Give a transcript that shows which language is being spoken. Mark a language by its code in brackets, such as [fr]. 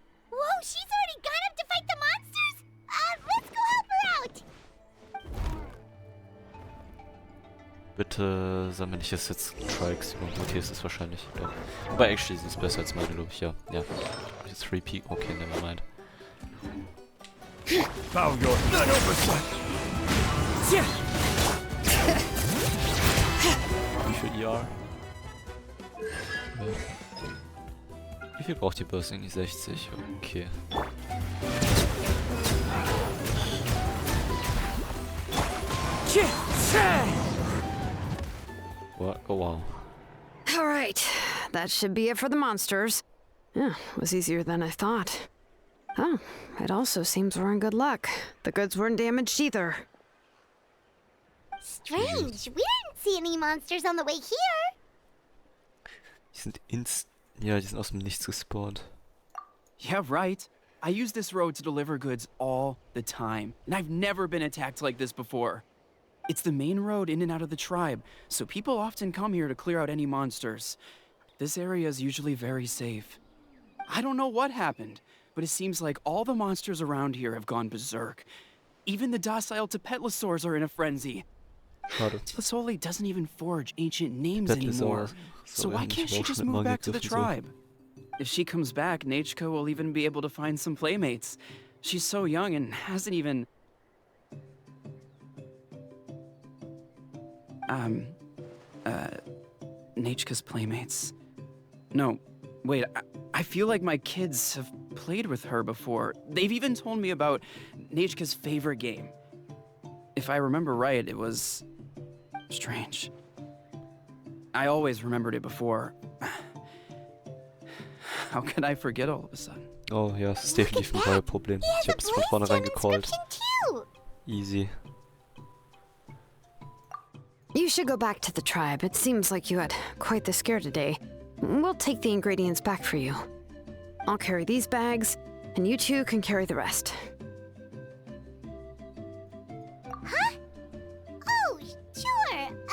[en] Whoa, she's already gone up to fight the monsters? Let's go help her out. [de] Bitte sammle ich das jetzt Trikes. Gut, hier ist es wahrscheinlich. Doch. Wobei, actually ist es besser als meine, glaube ich. Ja. Ja. Jetzt 3 Peak. [en] Okay, nevermind. Bow your none oversight. [de] Wie viel ER? Ja. Wie viel braucht die Burst eigentlich? 60? Okay. [en] What? Oh wow. All right, that should be it for the monsters. Yeah, was easier than I thought. Oh, it also seems we're in good luck. The goods weren't damaged either. Strange, we didn't see any monsters on the way here. [de] Die sind ja, die sind aus dem Nichts gespawnt. [en] Yeah, right. I use this road to deliver goods all the time, and I've never been attacked like this before. It's the main road in and out of the tribe, so people often come here to clear out any monsters. This area is usually very safe. I don't know what happened, but it seems like all the monsters around here have gone berserk. Even the docile Tepetlosaurs are in a frenzy. [de] Schade. [en] Tlisoli doesn't even forge ancient names anymore. So why can't she just move back to the tribe? If she comes back, Nachko will even be able to find some playmates. She's so young and hasn't even... Nachka's playmates. No, wait, I feel like my kids have played with her before. They've even told me about Nachka's favorite game. If I remember right, it was... strange. I always remembered it before. How could I forget all of a sudden? [de] Oh ja, es ist definitiv ein Problem. Ich hab's von vornherein gecallt. [en] Easy. You should go back to the tribe. It seems like you had quite the scare today. We'll take the ingredients back for you. I'll carry these bags, and you two can carry the rest. Huh? Oh, sure.